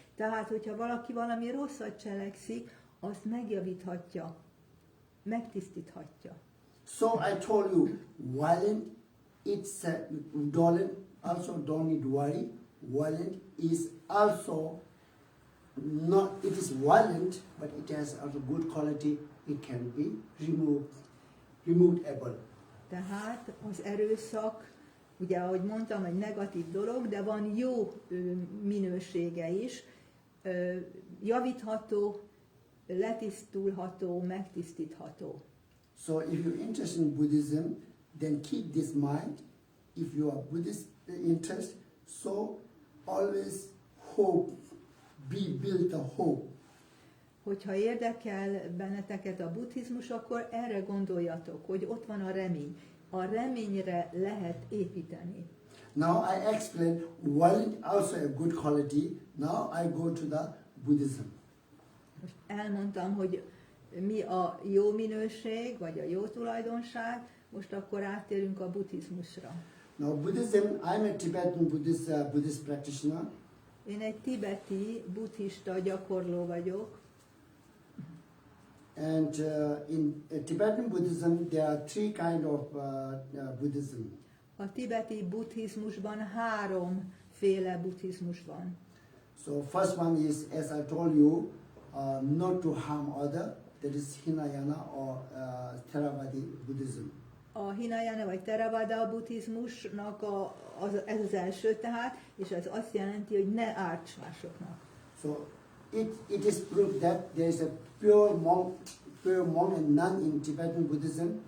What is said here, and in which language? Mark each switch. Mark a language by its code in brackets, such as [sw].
[hu] Tehát, hogyha valaki valami rosszat cselekszik, azt megjavíthatja, megtisztíthatja. [en] So I told you, violence it's violent, also don't need worry. Violent is also not, it is violent, but it has also good quality. It can be removable. [hu] Tehát az erőszak, ugye ahogy mondtam, egy negatív dolog, de van jó minősége is, javítható, letisztulható, megtisztítható. [en] So if you're interested in Buddhism, then keep this mind. If you are Buddhist interest, so always hope, build a hope. [hu] Hogyha érdekel benneteket a buddhizmus, akkor erre gondoljatok, hogy ott van a remény. A reményre lehet építeni. [en] Now I explain violent also a good quality. Now I go to the Buddhism. [hu] Most elmondtam, hogy mi a jó minőség, vagy a jó tulajdonság, most akkor áttérünk a buddhizmusra. [en] Now Buddhism, I'm a Tibetan Buddhist practitioner. [hu] Én egy tibeti buddhista gyakorló vagyok. [en] And in Tibetan Buddhism, there are three kind of Buddhism. [hu] A tibeti buddhizmusban háromféle buddhizmus van. [en] So first one is, as I told you, not to harm other. That is Hinayana or Theravada Buddhism. [hu] A Hinayana vagy Theravada buddhizmusnak ez az első tehát, és ez azt jelenti, hogy ne árts másoknak. [en] So it is proved that there is a pure monk and nun in Tibetan Buddhism.